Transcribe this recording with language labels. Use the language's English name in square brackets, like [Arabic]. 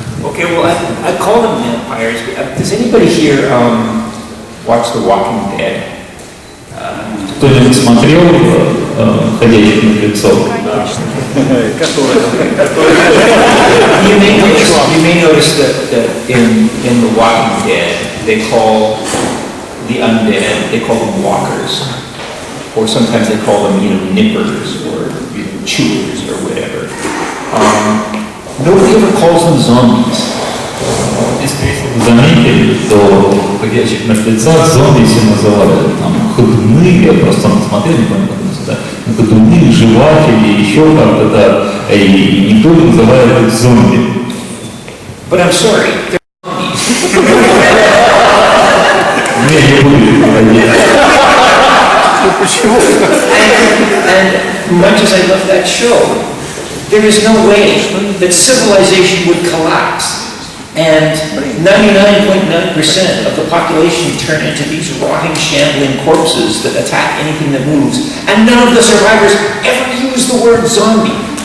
[English] Okay, well, I call them vampires. Does anybody here watch The Walking Dead? [Russian] Кто-нибудь смотрел «Ходячих мертвецов»? [English] You may notice that in The Walking Dead, they call the undead, they call them walkers. Or sometimes they call them, nippers or chewers or whatever. Nobody ever calls them zombies. [Russian] Если вы заметили, то «Ходячих мертвецах» зомби все называют там ходуны, я просто смотрел, не помню, как называется, ходуны, жеватели, еще как-то, да, и никто не называет их зомби. [English] But I'm sorry, they're zombies. [Russian] Не буду говорить. [English] And much as I love that show, there is no way that civilization would collapse and 99.9% of the population turn into these rotting, shambling corpses that attack anything that moves, and none of the survivors ever use the word zombie.